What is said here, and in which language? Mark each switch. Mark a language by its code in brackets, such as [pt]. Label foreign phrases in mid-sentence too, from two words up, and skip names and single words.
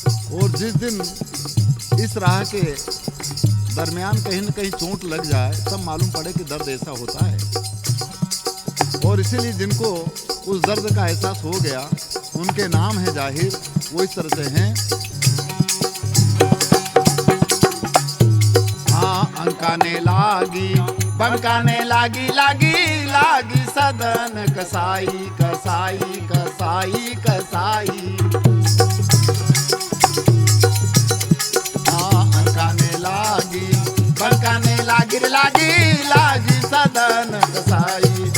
[hi] और जिस दिन इस राह के दरमियान कहीं न कहीं चोट लग जाए तब मालूम पड़े कि दर्द ऐसा होता है। और इसीलिए जिनको उस दर्द का एहसास हो गया उनके नाम है जाहिर, वो इस तरह से हैं। हाँ, अंकाने लागी बंकाने लागी लागी लागी सदन कसाई कसाई कसाई कसाई। हाँ, अंकाने लागी बंकाने लागी लागी लागी सदन कसाई।